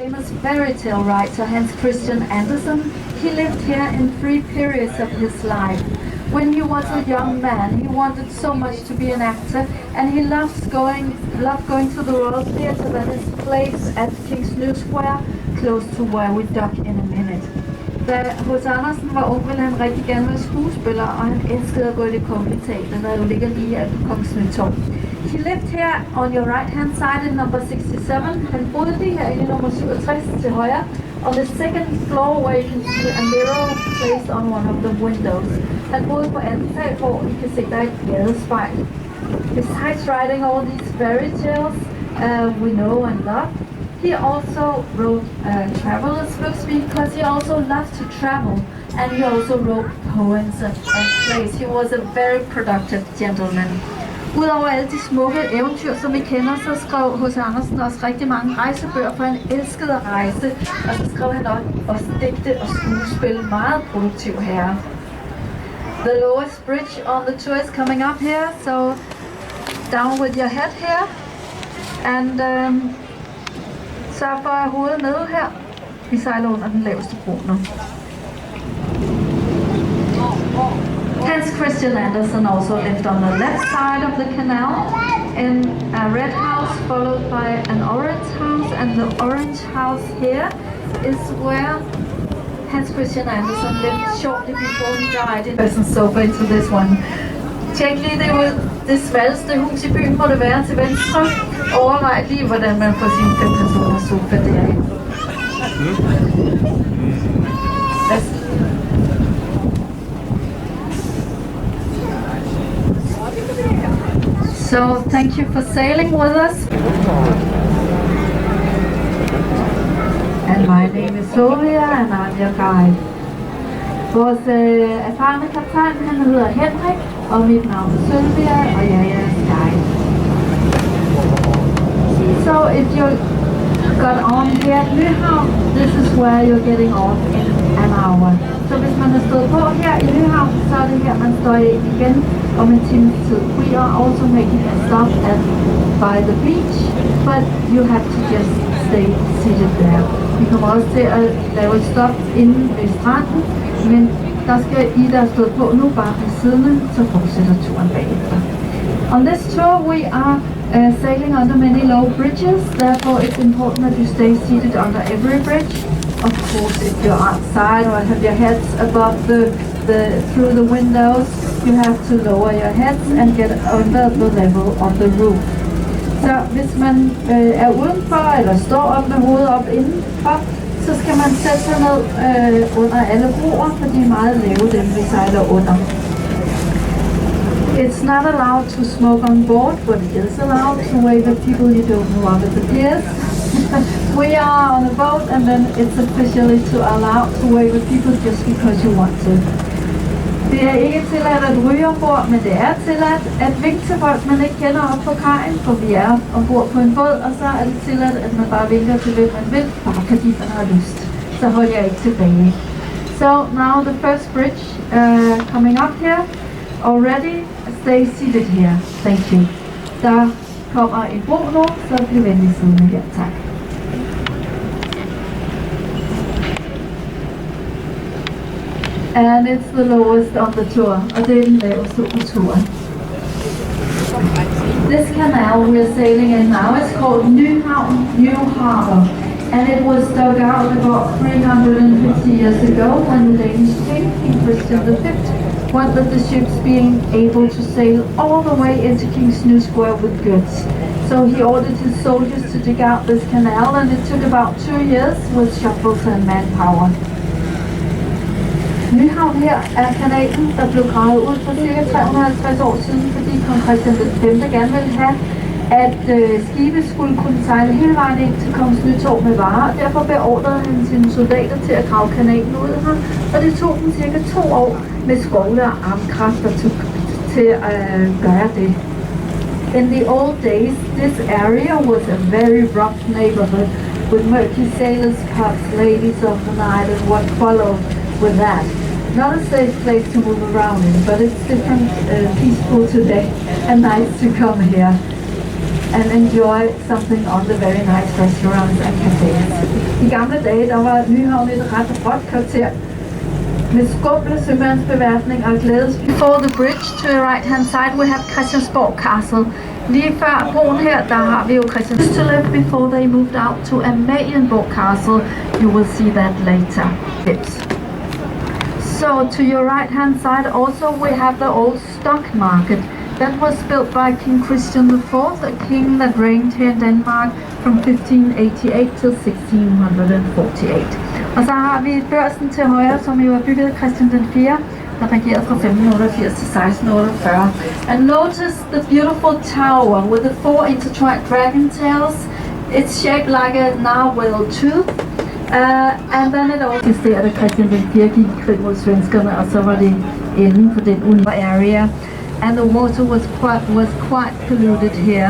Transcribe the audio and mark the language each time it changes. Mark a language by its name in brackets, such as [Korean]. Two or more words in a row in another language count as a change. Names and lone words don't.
[English] famous fairy tale writer Hans Christian Andersen. He lived here in 3 periods of his life. When he was a young man, he wanted so much to be an actor, and he loved going to the Royal Theatre that is placed at King's New Square, close to where we dock in a minute. [Danish] Da H.C. Andersen var ung, ville han rigtig gerne være skuespiller, og han elskede at gå i det kongelige teater, der jo ligger lige her på Kongens Nytorv. [English] He lived here on your right hand side in number 67. [Danish] Han boede lige her i nummer 67 til højre. [English] On the second floor where you can see a mirror placed on one of the windows. [Danish] Han boede på anden sal, hvor I kan se, der er et gadespejl. [English] Besides writing all these fairy tales we know and love, he also wrote travelers books because he also loved to travel, and he also wrote poems and plays. He was a very productive gentleman. [Danish] Udover alle de smukke eventyr, som vi kender, så skrev H.C. Andersen også rigtig mange rejsebøger, for han elskede at rejse, og så skrev han også digte og skuespil. Meget produktiv herre. [English] The lowest bridge on the tour is coming up here, so down with your head here, and [Danish] sørg for at hovedet nede her. Vi sejler under den laveste bro nu. [English] Hans Christian Andersen also lived on the left side of the canal in a red house followed by an orange house, and the orange house here is where Hans Christian Andersen lived shortly before he died. In person sofa into this one. [Danish] Tjek lige det smalleste hus i byen, må det være til venstre. Overvej lige, hvordan man får sin 5-personers sofa derinde. [English] So, thank you for sailing with us. And my name is Sylvia, and I'm your guide. [Danish] Vores erfarne kaptajn, han hedder Henrik, og mit navn er Sylvia, og jeg er jeres guide. [English] So, if you got on here at Nyhavn, this is where you're getting off in an hour. [Danish] Så hvis man er stået på her i Nyhavn, så er det her, man står ind igen om en times tid. [English] We are also making a stop by the beach, but you have to just stay seated there. [Danish] Vi kommer også til at lave et stop inde ved stranden, men der skal I, der er stået på nu, bare blive siddende, så fortsætter turen bagefter. [English] On this tour we are sailing under many low bridges, therefore it's important that you stay seated under every bridge. Of course, if you're outside or have your heads above through the windows, you have to lower your heads and get under the level of the roof. [Danish] Så hvis man er udenfor eller står op med hovedet op indenfor, så skal man sætte sig ned under alle broer, for de er meget lave, dem vi sejler under. [English] It's not allowed to smoke on board, but it is allowed to wave at people you don't know of at the piers. We are on a boat, and then it's officially allowed to wave at people just because you want to. [Danish] Det er ikke tilladt at ryge ombord, men det er tilladt at vinke til folk, man ikke kender op på kajen, for vi er ombord på en båd, og så er det tilladt, at man bare vinker til hvem man vil, bare fordi man har lyst. Så holder jeg ikke tilbage. [English] So now the first bridge coming up here. Already stay seated here. Thank you. [Danish] Der kommer en bro nu, så bliv venlig siddende her. Tak. [English] And it's the lowest on the tour, [Danish] og det er den laveste på turen. [English] This canal we're sailing in now is called Nyhavn, New Harbor, and it was dug out about 350 years ago when the Danish king, King Christian V, wanted the ships being able to sail all the way into King's New Square with goods. So he ordered his soldiers to dig out this canal, and it took about 2 years with shovels and manpower. [Danish] Nyhavn her er kanalen, der blev gravet ud for ca. 350 år siden, fordi kong Christian V gerne ville have, at skibe skulle kunne sejle hele vejen ind til Kongens Nytorv med varer, og derfor beordrede han sine soldater til at grave kanalen ud her, og det tog dem ca. 2 år med skovle og armkræfter til at gøre det. [English] In the old days, this area was a very rough neighborhood with murky sailors' cups, ladies of the night, and what followed with that. Not a safe place to move around in, but it's different, peaceful today, and nice to come here. and enjoy something on the very nice restaurants and cafes. [Danish] I gamle dage, der var Nyhavn et ret råt kvarter med skumle sømandsbeværtning og glædes. [English] Before the bridge to the right hand side we have Christiansborg Castle. [Danish] Lige før broen her, der har vi jo Christiansborg. [English] To live before they moved out to Amalienborg Castle. You will see that later. So to your right hand side also we have the old stock market. That was built by King Christian IV, a king that reigned here in Denmark from 1588 till 1648. [Danish] Og så har vi børsen til højre, som jo er bygget af Christian den 4, der regerede fra 1588 til 1648. [English] And notice the beautiful tower with the 4 intertwined dragon tails. It's shaped like a narwhal tooth. And then it also [Danish] eksisterede, da Christian den 4 gik i krig mod svenskerne, og så var det enden for den area. [English] And the water was quite polluted here.